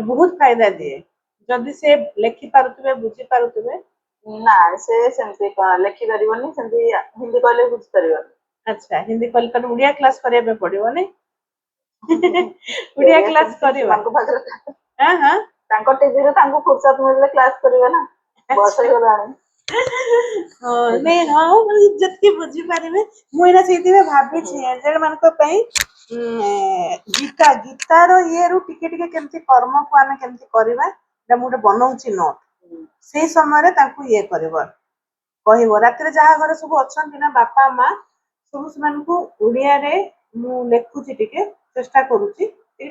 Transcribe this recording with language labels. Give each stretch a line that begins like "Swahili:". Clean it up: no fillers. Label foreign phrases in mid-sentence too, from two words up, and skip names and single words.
Odia: ବହୁତ ଫାଇଦା ଦିଏ ଯଦି ସେ ଲେଖି ପାରୁଥିବେ ବୁଝି ପାରୁଥିବେ। ନା ସେ ସେମିତି ଲେଖି ପାରିବନି, ସେମିତି ହିନ୍ଦୀ କହିଲେ ବୁଝି ପାରିବନି। ଆଚ୍ଛା, ହିନ୍ଦୀ କହିଲେ ତାହେଲେ ଓଡ଼ିଆ କ୍ଲାସ କରିବା ପାଇଁ ପଡିବ ନାଇଁ? ଓଡ଼ିଆ କ୍ଲାସ କରିବ। ତାଙ୍କ ପାଖରେ ହଁ ହଁ, ତାଙ୍କ ଟିଭିରେ ତାଙ୍କୁ ଫୁର୍ସତ ମିଳିଲେ କ୍ଲାସ କରିବେ ନା। बस ही गलानी
Hindi: नहीं हाँ
Odia: ମୁଁ ଯେତିକି ବୁଝିପାରିବି ମୁଁ ଏଇନା ସେଇଥିପାଇଁ ଭାବିଛି ଏଜେଡ୍ ମାନଙ୍କ ପାଇଁ ଗୀତା ଗୀତାର ଇଏରୁ ଟିକେ ଟିକେ କେମିତି କର୍ମକୁ ଆମେ କେମିତି କରିବା ଏଇଟା ମୁଁ ଗୋଟେ ବନଉଛି ନୋଟ୍ ସେଇ ସମୟରେ ତାଙ୍କୁ ଇଏ କରିବ କହିବ ରାତିରେ ଯାହା ଘରେ ସବୁ ଅଛନ୍ତି ନା ବାପା ମା ସବୁ ସେମାନଙ୍କୁ ଓଡ଼ିଆରେ ମୁଁ ଲେଖୁଛି ଟିକେ ଚେଷ୍ଟା କରୁଛି ଟିକେ